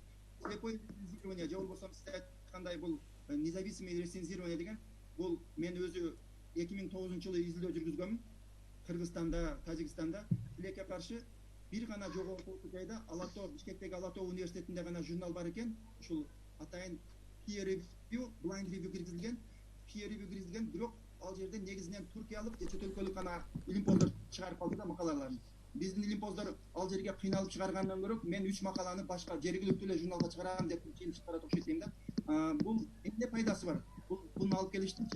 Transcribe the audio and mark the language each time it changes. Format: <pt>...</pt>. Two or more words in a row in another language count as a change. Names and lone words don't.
<ru>Слепое рецензирование</ru> <ky>же болбосо сиз айткандай бул</ky> <ru>независимый рецензирование</ru> <ky>деген бул мен өзү 2009-жылы изилдөө жүргүзгөмүн. Кыргызстанда, Тажикстанда тилекке каршы бир гана жогорку окуу жайда Алатоо, Бишкектеги Алатоо университетинде гана журнал бар экен. Ушул атайын</ky> <en>peer review, blind review</en> <ky>киргизилген, бирок ал жерде негизинен туркиялык же чет өлкөлүк гана илимпоздор чыгарып калды да макалаларын. Биздин илимпоздор ал жерге кыйналып чыгаргандан көрө мен 3 макаланы башка жергиликтүү эле журналга чыгарам деп чыгарат окшойт дейм да. Бул эмне пайдасы бар? Буну алып келиштичи.</ky>